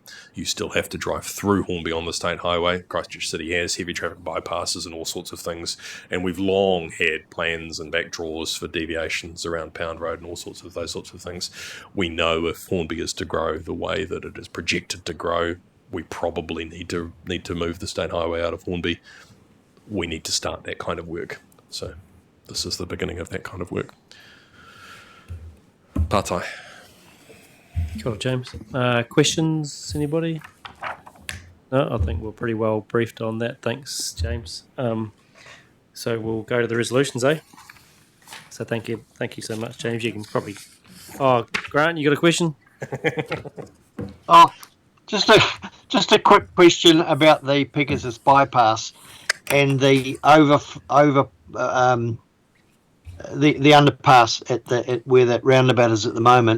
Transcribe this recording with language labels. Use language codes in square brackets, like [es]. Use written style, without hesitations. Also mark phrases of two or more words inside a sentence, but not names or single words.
[en] You still have to drive through Hornby on the state highway. Christchurch City has heavy traffic bypasses and all sorts of things, and we've long had plans and backdraws for deviations around Pound Road and all sorts of those sorts of things. We know if Hornby is to grow the way that it is projected to grow, we probably need to move the state highway out of Hornby. We need to start that kind of work. So this is the beginning of that kind of work. Pātai. [mi] Kia ora, [en] James. Questions, anybody? No, I think we're pretty well briefed on that. Thanks, James. So we'll go to the resolutions, eh? So thank you so much, James. You can probably... Oh, Grant, you got a question? Oh, just a quick question about the Pegasus bypass and the the underpass at where that roundabout is at the moment.